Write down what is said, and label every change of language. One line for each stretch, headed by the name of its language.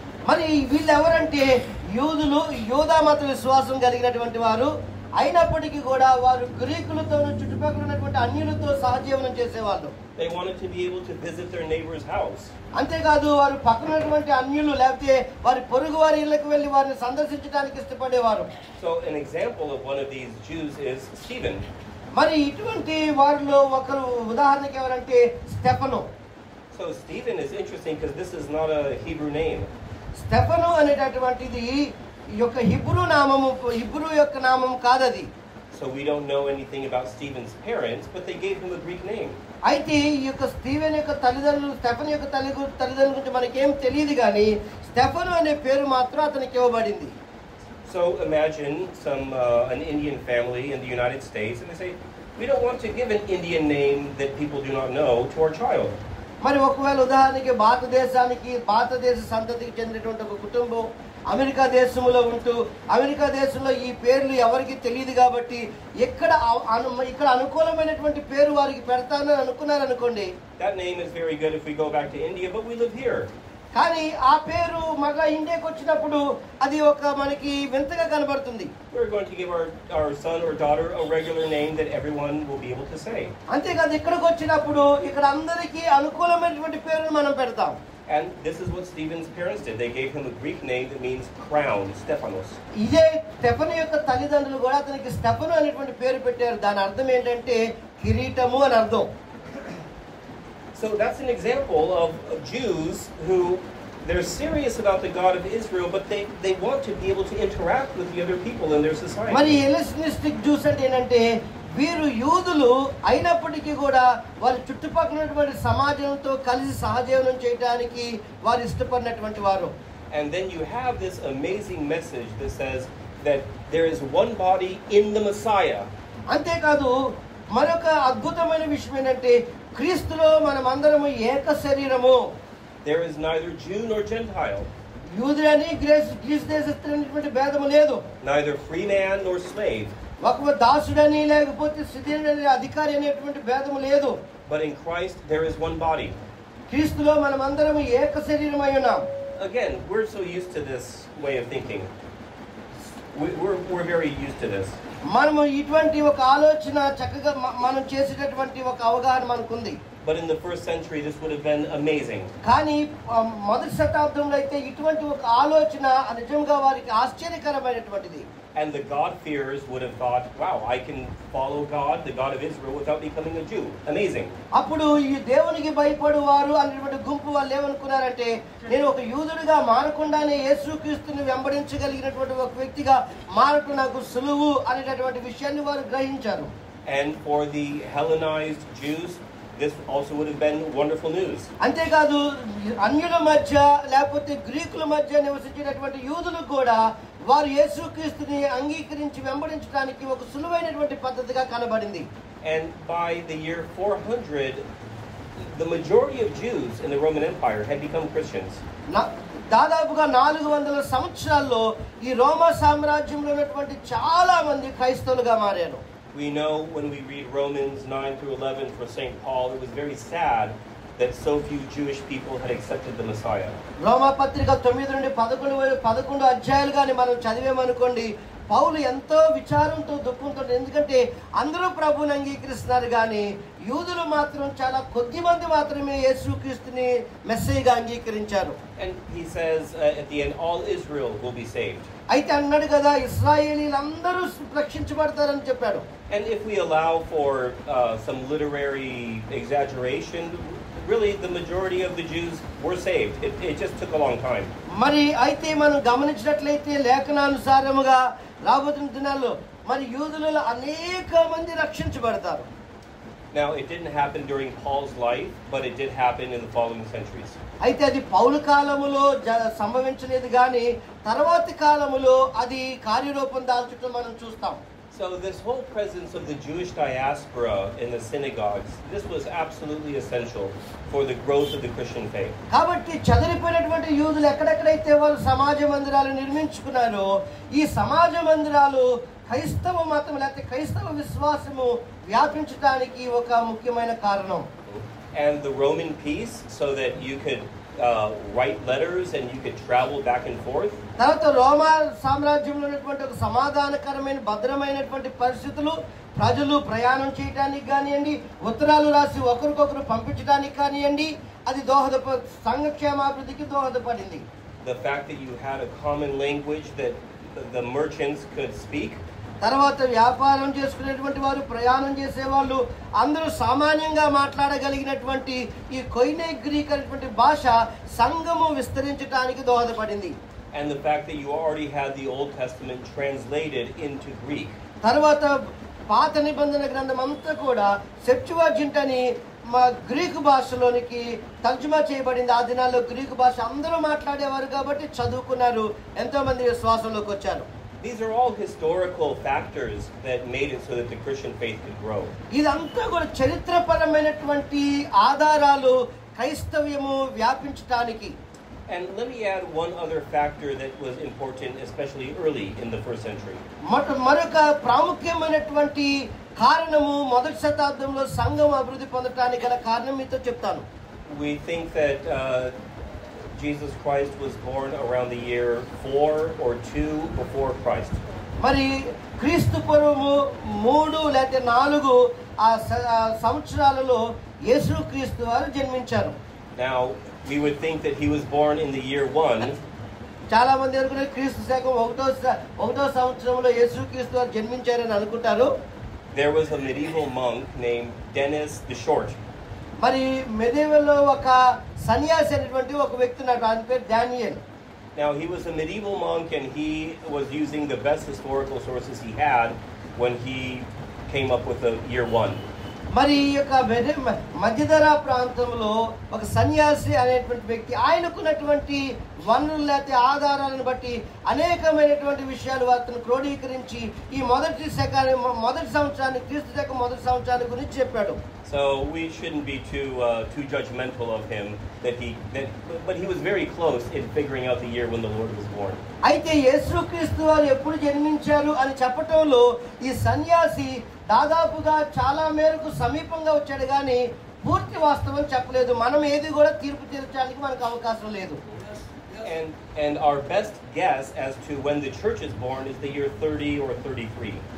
Telugu: మరి వీళ్ళు ఎవరంటే యోధా మత విశ్వాసం కలిగినటువంటి వారు అయినప్పటికీ కూడా వారు గ్రీకులతో చుట్టుపక్కల ఉన్నటువంటి అన్యులతో సహజీవనం చేసేవాళ్ళు.
English: They wanted to be able to visit their neighbor's house.
Telugu: అంతేకాదు వారు పక్కనటువంటి అన్యులు లేకపోతే వారి పొరుగు వారి ఇళ్ళకి వెళ్ళి వారిని సందర్శించడానికి ఇష్టపడేవారు.
English: So an example of one of these Jews is Stephen.
Telugu: మరి ఇటువంటి వారిలో ఒకరు ఉదాహరణకి ఎవరంటే Stephen.
English: So Stephen is interesting because this is not a Hebrew name.
Telugu: Stephen అనేటటువంటిది యొక్క హిబ్రూ యొక్క నామం కాదది.
English: So we don't know anything about Stephen's parents, but they gave him a Greek name.
Telugu: అయితే ఈ యొక్క స్టీవెన్ యొక్క తల్లిదండ్రులు, స్టెఫన్ యొక్క తల్లిదండ్రుల గురించి మనకేం తెలియదు, కానీ స్టెఫను అనే పేరు మాత్రం అతనికి ఇవ్వబడింది.
English: So imagine an Indian family in the United States, and they say, we don't want to give an Indian name that people do not know to our child.
Telugu: మరి ఒకవేళ ఉదాహరణకి భారతదేశ సంతతికి చెందినటువంటి ఒక కుటుంబం అమెరికా దేశంలో ఉంటూ అమెరికా దేశంలో ఈ పేర్లు ఎవరికి తెలియదు కాబట్టి ఇక్కడ అనుకూలమైనటువంటి పేరు వారికి పెడతానని అనుకున్నారు అనుకోండి.
English: That name is very good if we go back to India, but we live here.
Telugu: కానీ ఆ పేరు మళ్ళా ఇండియాకి వచ్చినప్పుడు అది ఒక మనకి వింతగా కనబడుతుంది.
English: We're going to give our son or daughter a regular name that everyone will be able to say.
Telugu: అంతేకాదు ఇక్కడికి వచ్చినప్పుడు ఇక్కడ అందరికీ అనుకూలమైనటువంటి పేరును మనం పెడతాం.
English: And this is what Stephen's parents did. They gave him a Greek name that means crown, Stephanos.
Telugu: ఇదే స్టెఫను యొక్క తల్లిదండ్రులు కూడా అతనికి స్టెఫను అనేటువంటి పేరు పెట్టారు. దాని అర్థం ఏంటంటే కిరీటము అని అర్థం.
English: So that's an example of Jews who they're serious about the God of Israel, but they want to be able to interact with the other people in their society.
Telugu: మరి హెలెనిస్టిక్ జ్యూస్ అంటే ఏంటంటే వీరు యూదులు అయినప్పటికీ కూడా వారి చుట్టుపక్కల ఉన్నటువంటి సమాజంతో కలిసి సహజీవనం చేయడానికి వారు ఇష్టపడినటువంటి వారు.
English: And then you have this amazing message that says that there is one body in the Messiah.
Telugu: అంతేకాదు మరొక అద్భుతమైన విషయం ఏంటంటే క్రీస్తులో మనమందరము ఏక శరీరము.
English: There is neither Jew nor Gentile.
Telugu: యూదులని Greece దేశస్థులైనటువంటి భేదము లేదు.
English: Neither free man nor slave.
Telugu: ఒక దాసుడని లేకపోతే సిద్ధుడని అధికారి అనేటువంటి భేదము లేదు.
English: But in Christ there is one body.
Telugu: క్రీస్తులో మనమందరము ఏక శరీరమై ఉన్నాం.
English: Again, we're so used to this way of thinking. We're very used to this.
Telugu: మనము ఇటువంటి ఒక ఆలోచన చక్కగా మనం చేసేటటువంటి ఒక అవగాహన మనకుంది.
English: But in the first century this would have been amazing.
Telugu: కానీ మొదటి శతాబ్దంలో అయితే ఇటువంటి ఒక ఆలోచన నిజంగా వారికి ఆశ్చర్యకరమైనటువంటిది.
English: And the God-fearers would have thought, wow, I can follow God, the God of Israel, without becoming a Jew. Amazing.
Telugu: అప్పుడు ఈ దేవునికి భయపడువారు అనేటువంటి గుంపు వాళ్ళు ఏమనుకున్నారంటే నేను ఒక యూదుడిగా మారకుండానే యేసుక్రీస్తుని వెంబడించగలిగినటువంటి ఒక వ్యక్తిగా మారటం నాకు సులువు అనేటటువంటి విషయాన్ని వారు గ్రహించారు.
English: And for the Hellenized Jews, this also would have been wonderful news.
Telugu: అంతేకాదు అన్యుల మధ్య లేకపోతే గ్రీకుల మధ్య నివసించేటటువంటి యూదులకు కూడా వారు యేసుక్రీస్తుని అంగీకరించి వెంబడించడానికి ఒక సులువైనటువంటి పద్ధతిగా కనబడింది.
English: And by the year 400, the majority of Jews in the Roman Empire had become Christians.
Telugu: దాదాపుగా 400 సంవత్సరాల్లో ఈ రోమా సామ్రాజ్యంలో ఉన్నటువంటి చాలా మంది క్రైస్తవులుగా మారారు.
English: We know when we read Romans 9 through 11 for St. Paul, it was very sad that so few Jewish people had accepted the Messiah.
Telugu: రోమా పత్రిక 9 నుండి 11 అధ్యాయాలుగాని మనం చదివేమనుకోండి పౌలు ఎంతో విచారంతో దుఃఖంతో, ఎందుకంటే అందరూ ప్రభువుని అంగీకరిస్తున్నారు కానీ యూదులు మాత్రం చాలా కొద్ది మంది మాత్రమే యేసుక్రీస్తుని మెస్సీగా అంగీకరించారు.
English: And he says at the end, all Israel will be saved.
Telugu: అయితే అన్నాడు కదా ఇశ్రాయేలీలందరూ రక్షించబడతారని చెప్పాడు.
English: And if we allow for some literary exaggeration, really the majority of the Jews were saved. It just took a long time.
Telugu: మరి అయితే మనం గమనించినట్లయితే లేఖనానుసారముగా రాబోతున్న దినాల్లో మరి యూదులలో అనేక మంది రక్షించబడతారు.
English: Now it didn't happen during Paul's life, but it did happen in the following centuries.
Telugu: అయితే అది పౌలు కాలములో సంభవించలేదు కానీ తర్వాతి కాలములో అది కార్యరూపం దాల్చడం మనం చూస్తాం.
English: So this whole presence of the Jewish diaspora in the synagogues, this was absolutely essential for the growth of the Christian faith.
Telugu: కాబట్టి చెదరిపోయినటువంటి యూదులు ఎక్కడెక్కడైతే వాళ్ళు సమాజ మందిరాలు నిర్మించుకున్నారో ఈ సమాజ మందిరాలు క్రైస్తవ మతం లేకపోతే క్రైస్తవ విశ్వాసము వ్యాపించడానికి ఒక ముఖ్యమైన కారణం.
English: And the Roman peace, so that you could write letters and you could travel back and forth.
Telugu: తర్వాత రోమా సామ్రాజ్యంలో ఉన్నటువంటి ఒక సమాధానకరమైన భద్రమైనటువంటి పరిస్థితులు ప్రజలు ప్రయాణం చేయడానికి కానివ్వండి, ఉత్తరాలు రాసి ఒకరికొకరు పంపించడానికి కానివ్వండి, అది సంఘక్షేమాభివృద్ధికి దోహదపడింది.
English: The fact that you had a common language that the merchants could speak.
Telugu: తర్వాత వ్యాపారం చేసుకునేటువంటి వారు ప్రయాణం చేసేవాళ్ళు అందరూ సామాన్యంగా మాట్లాడగలిగినటువంటి ఈ కొయినే గ్రీక్ అనేటువంటి భాష సంఘము విస్తరించడానికి దోహదపడింది.
English: And the fact that you already had the Old Testament translated into Greek.
Telugu: తర్వాత పాత నిబంధన గ్రంథం అంతా కూడా సెప్చువాజింట్ అని గ్రీకు భాషలోనికి తర్జుమా చేయబడింది. ఆ దినాల్లో గ్రీకు భాష అందరూ మాట్లాడేవారు కాబట్టి చదువుకున్నారు, ఎంతో మంది విశ్వాసంలోకి వచ్చారు.
English: These are all historical factors that made it so that the Christian faith could grow.
Telugu: ఇదంతా కూడా చరిత్రపరమైనటువంటి ఆధారాలు క్రైస్తవ్యము వ్యాపించడానికి.
English: And let me add one other factor that was important, especially early in the first century.
Telugu: మరొక ప్రాముఖ్యమైనటువంటి కారణము మొదటి శతాబ్దంలో సంఘం అభివృద్ధి పొందడానికి గల కారణం మీతో చెప్తాను.
English: We think that Jesus Christ was born around the year 4 or 2 before Christ.
Telugu: మరి క్రీస్తు పూర్వము 3 లేక 4 ఆ సంవత్సరాలలో యేసుక్రీస్తు వారు జన్మించారు.
English: Now we would think that he was born in the year 1.
Telugu: చాలా మంది అనుకునే క్రీస్తు శకం 1వ సంవత్సరంలో యేసుక్రీస్తు వారు జన్మించారని అనుకుంటారు.
English: There was a medieval monk named Denis the Short.
Telugu: మరి మెడివల్ లో ఒక సన్యాసి అనేటువంటి ఒక వ్యక్తి ఉన్నాడు, ఆయన పేరు Daniel.
English: Now he was a medieval monk and he was using the best historical sources he had when he came up with the year 1.
Telugu: మరి ఈ యొక్క మధ్యధరా ప్రాంతంలో ఒక సన్యాసి అనేటువంటి వ్యక్తి ఆయనకున్నటువంటి వనరులు లేకపోతే ఆధారాలను బట్టి అనేకమైనటువంటి విషయాలు వాటిని క్రోడీకరించి ఈ మొదటి సంవత్సరాన్ని క్రీస్తు శకం మొదటి సంవత్సరాన్ని గురించి చెప్పాడు.
English: So we shouldn't be too judgmental of him but he was very close in figuring out the year when the Lord was born.
Telugu: అయితే యేసుక్రీస్తు వారు ఎప్పుడు జన్మించారు అని చెప్పటంలో ఈ సన్యాసి దాదాపుగా చాలా మేరకు సమీపంగా వచ్చాడు కానీ పూర్తి వాస్తవం చెప్పలేదు. మనం ఏది కూడా తీర్పు తీర్చడానికి మనకు అవకాశం లేదు.
English: And our best guess as to when the church is born is the year 30 or 33.